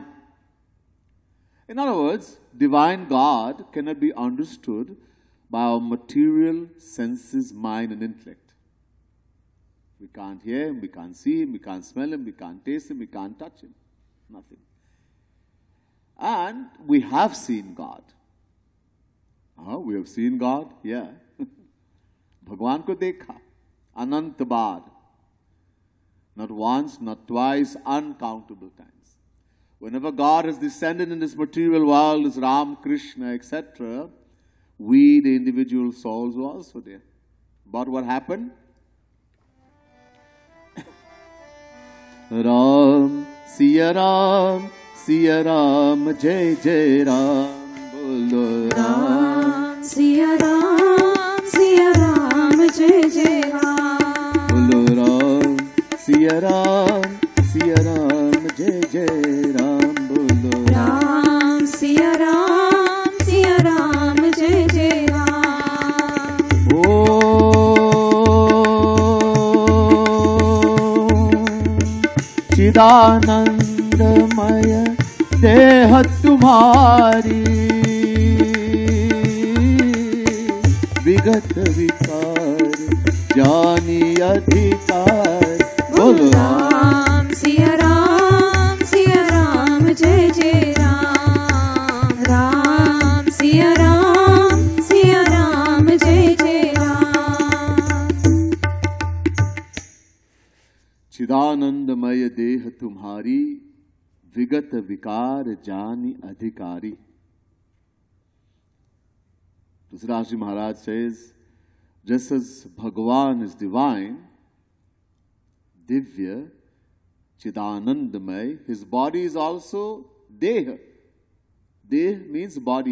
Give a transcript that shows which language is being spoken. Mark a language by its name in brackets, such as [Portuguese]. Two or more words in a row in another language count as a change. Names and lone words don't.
[English] In other words, divine God cannot be understood by our material senses, mind and intellect. We can't hear him, we can't see him, we can't smell him, we can't taste him, we can't touch him. Nothing. And we have seen God. We have seen God? Yeah. [Hindi] भगवान को देखा। अनंत बार. [English] Not once, not twice, uncountable times. Whenever God has descended in this material world, as Ram, Krishna, etc., we, the individual souls, were also there. But what happened? [Hindi] राम, सिया राम, जय जय राम, बोलो राम, सिया राम, जय जय राम. बोलो राम, सिया राम, जय जय राम, बोलो राम, सिया राम, जय जय राम. चिदानंदमय देह तुम्हारी, विगत विकार जानी अधिकार। बोलो राम, सिया राम, जय जय राम। राम, सिया राम, जय जय राम। चिदानंदमय देह तुम्हारी, विगत विकार जानी अधिकारी। [English] Dhritarashtra Maharaj says, just as Bhagavan is divine, Divya, Chidanandamay, his body is also Deha. Deh means body.